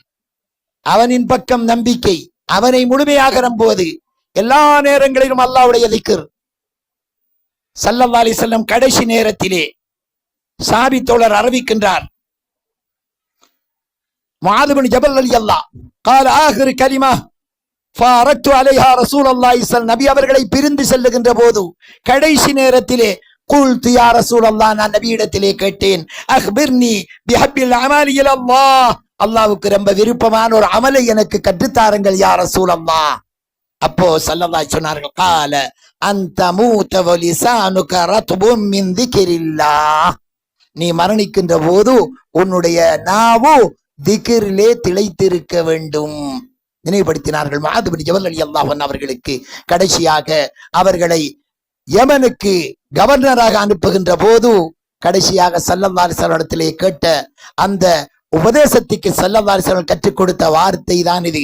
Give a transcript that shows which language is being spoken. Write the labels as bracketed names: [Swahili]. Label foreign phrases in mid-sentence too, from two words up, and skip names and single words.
[Tamil] அவனின் பக்கம் நம்பிக்கை, அவனை முழுமையாக நம்புவது. எல்லா நேரங்களிலும் அல்லாஹ்வுடைய திக்ர். [Arabic] صلى الله عليه وسلم [Tamil] கடைசி நேரத்திலே சாபி தோழர் அறிவிக்கின்றார், முஆத் இப்னு ஜபல் [Arabic] رضي الله قال آخر كلمة فارقت عليها رسول الله صلى الله عليه وسلم. [Tamil] நபி அவர்களை பிரிந்து செல்லுகின்ற போது கடைசி நேரத்திலே [Arabic] قلت يا رسول الله, [Tamil] நான் நபியிடத்திலே கேட்டேன், [Arabic] أخبرني بأحب الأعمال إلى الله, [Tamil] அல்லாஹ்வுக்கு ரொம்ப விருப்பமான ஒரு அமலை எனக்கு கற்றுத்தாருங்கள் [Arabic] يا رسول الله. [Tamil] அப்போ [Arabic] صلى الله عليه [Tamil] சொன்னார்கள், [Arabic] قال أن تموت ولسانك رطب من ذكر الله. [Tamil] நீ மரணிக்கின்ற போது உன்னுடைய நாவு திக்ரிலே திளைத்திருக்க வேண்டும். நினைவுபடுத்தினார்கள். முஆத் இப்னு ஜபல் [Arabic] رضي الله عنه [Tamil] அவர்களுக்கு கடைசியாக அவர்களை யமனுக்கு கவர்னராக அனுப்புகின்ற போது கடைசியாக [Arabic] صلى الله عليه وسلم [Tamil] இடத்திலே கேட்ட அந்த உபதேசத்துக்கு [Arabic] صلى الله عليه وسلم [Tamil] கற்றுக் கொடுத்த வார்த்தை தான் இது.